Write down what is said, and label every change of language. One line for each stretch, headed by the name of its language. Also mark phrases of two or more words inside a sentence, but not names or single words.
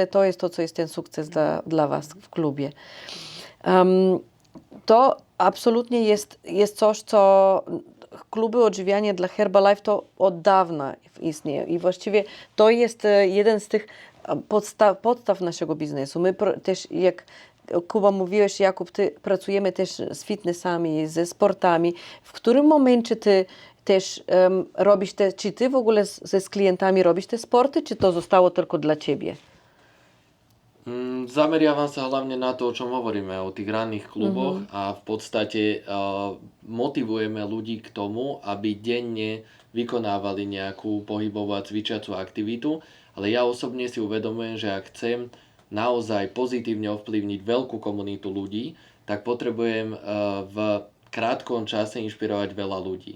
Polish: To jest to, co jest ten sukces dla was w klubie. To absolutnie jest coś, co kluby odżywiania dla Herbalife to od dawna istnieje i właściwie to jest jeden z tych podstaw naszego biznesu. My też, jak Kuba mówiłeś, Jakub, pracujemy też z fitnessami, ze sportami. W którym momencie ty też robisz czy ty w ogóle z klientami robisz te sporty, czy to zostało tylko dla ciebie?
Slovak: Zameriavam sa hlavne na to, o čom hovoríme, o tých ranných kluboch a v podstate motivujeme ľudí k tomu, aby denne vykonávali nejakú pohybovú a cvičiacu aktivitu, ale ja osobne si uvedomujem, že ak chcem naozaj pozitívne ovplyvniť veľkú komunitu ľudí, tak potrebujem v krátkom čase inšpirovať veľa ľudí.